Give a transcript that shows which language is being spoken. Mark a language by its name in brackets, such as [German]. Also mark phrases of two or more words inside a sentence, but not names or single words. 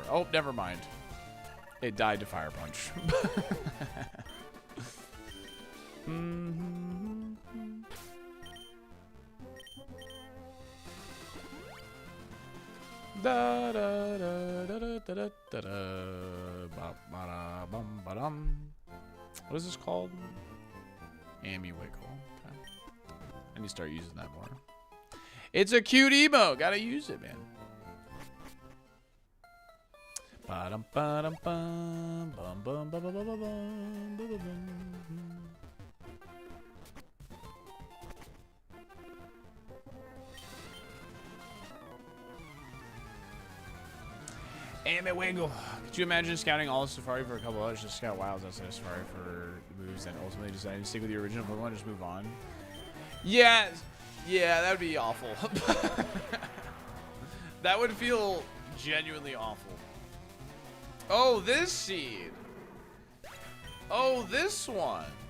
[English] Oh, never mind. It died to Fire Punch. Da da da da da da da da da. Bum ba dum. What is this called? Ambi Wiggle. Okay. I need to start using that more. It's a cute emo. Gotta use it, man. Ba dum ba dum bum bum bum bum bum bum bum bum bum. Ambi Wiggle. Could you imagine scouting all of Safari for a couple hours? Just scout wilds outside of Safari for moves and ultimately deciding to stick with your original Pokemon, just move on? Yeah, that would be awful. That would feel genuinely awful. Oh, this seed. Oh, this one.